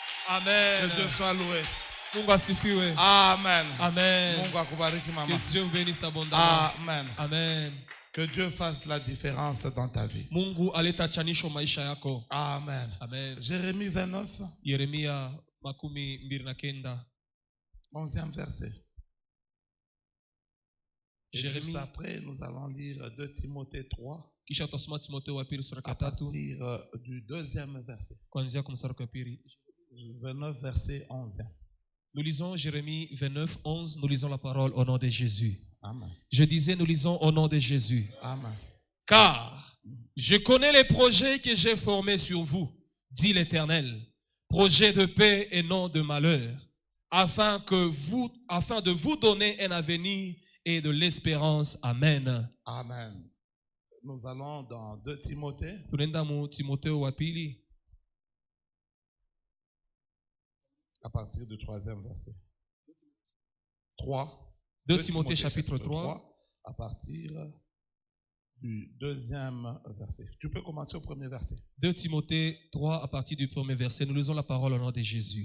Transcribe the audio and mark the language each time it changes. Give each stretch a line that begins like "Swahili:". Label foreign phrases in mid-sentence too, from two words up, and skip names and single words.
French: Amen. Que Dieu soit loué.
Swahili: Mungu asifiwe. Amen. Amen. Mungu akubariki mama.
French: Que Dieu vous bénisse abondamment. Amen. Amen. Que Dieu fasse la différence dans ta vie.
Swahili: Mungu aleta chanisho maisha yako. Amen. Amen.
French: Jérémie 29.
Swahili: Yeremia 29.
French: 11e verset. Et Jérémie. juste après, nous allons lire 2 Timothée 3.
Swahili: Kisha tutasoma Timotheo wa pili sura
French: À
Swahili: 3.
French: partir du 2e verset.
Swahili: Kuanzia kwa mstari wa pili.
French: 29 verset 11. Nous lisons Jérémie 29, 11. Nous lisons la parole au nom de Jésus. Amen. Je disais, nous lisons au nom de Jésus. Amen. Car je connais les projets que j'ai formés sur vous, dit l'Éternel, projets de paix et non de malheur, afin de vous donner un avenir et de l'espérance. Amen. Amen. Nous allons dans 2 Timothée.
Swahili: Tunaenda mu Timotheo wa pili
French: À partir du 3e verset. 3. 2 Timothée chapitre 3. À partir du 2e verset. Tu peux commencer au premier verset. 2 Timothée 3 à partir du premier verset. Nous lisons la parole au nom de Jésus.